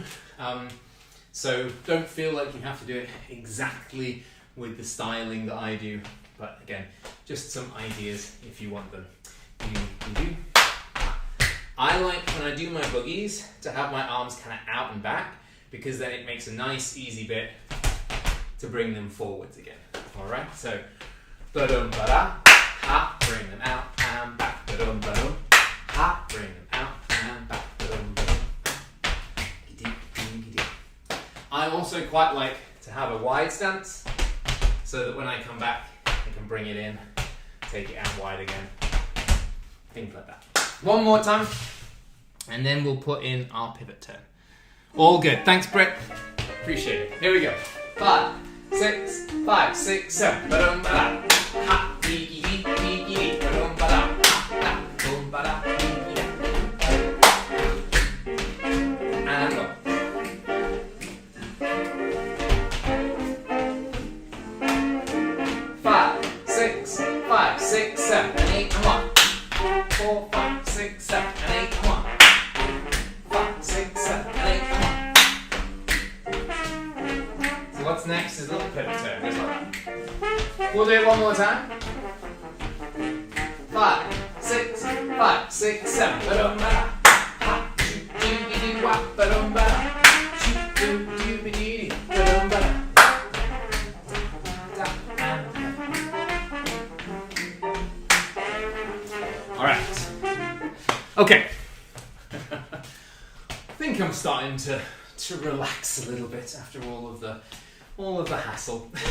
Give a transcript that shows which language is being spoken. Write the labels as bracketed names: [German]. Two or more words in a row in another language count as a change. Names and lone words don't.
[English] So don't feel like you have to do it exactly with the styling that I do, but again, just some ideas if you want them. You do. I like when I do my boogies to have my arms kind of out and back, because then it makes a nice easy bit to bring them forwards again. Alright, so ba-dum ba-da, ha, bring them out and back, ba-dum ba-dum, ha, bring them out and back, ba-dum ba-dum. I also quite like to have a wide stance, so that when I come back, I can bring it in, take it out wide again, things like that. One more time, and then we'll put in our pivot turn. All good. Thanks, Britt. Appreciate it. Here we go. 5, 6, 5, 6, 7. Ba-dum ba-da. Ha, dee dee dee dee dee. Ba-dum ba-da. Ha, boom ba-da. And go. 5, 6, 5, 6, 7, and 8, and 1. 4, 5, 6, 7, and 8, and 1. 5, 6, 7, and 8, and 1. So what's next is a little pivot turn, just like that. We'll do it one more time. 5, 6, 5, 6, 7. Ba-dum-ba-da. Ha, doo-doo-doo-doo, wah, ba-dum-ba-da. Doo-doo-doo-doo-doo, ba-dum-ba-da. All right. Okay. I think I'm starting to relax a little bit after all of the hassle.